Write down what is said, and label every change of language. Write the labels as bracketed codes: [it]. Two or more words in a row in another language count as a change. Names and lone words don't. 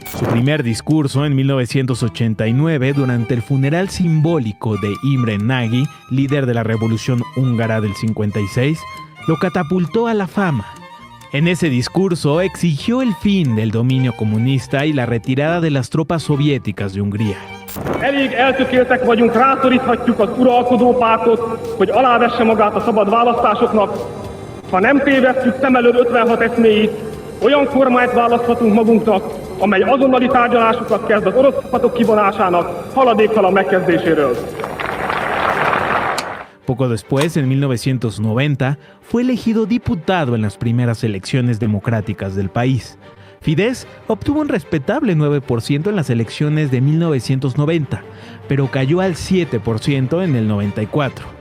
[es] Su primer discurso en 1989, durante el funeral simbólico de Imre Nagy, líder de la Revolución Húngara del 56, lo catapultó a la fama. En ese discurso exigió el fin del dominio comunista y la retirada de las tropas soviéticas de Hungría. [hu] Elég eltökéltek vagyunk, rászoríthatjuk az uralkodó pártot, hogy alávesse magát a szabad választásoknak. Ha nem tévesztjük szem elől 56 eszméit, olyan kormányt választhatunk magunknak, amely azonnali tárgyalásokat kezd az orosz csapatok kivonásának haladéktalan megkezdéséről. [es] Poco después, en 1990, fue elegido diputado en las primeras elecciones democráticas del país. Fidesz obtuvo un respetable 9% en las elecciones de 1990, pero cayó al 7% en el 94.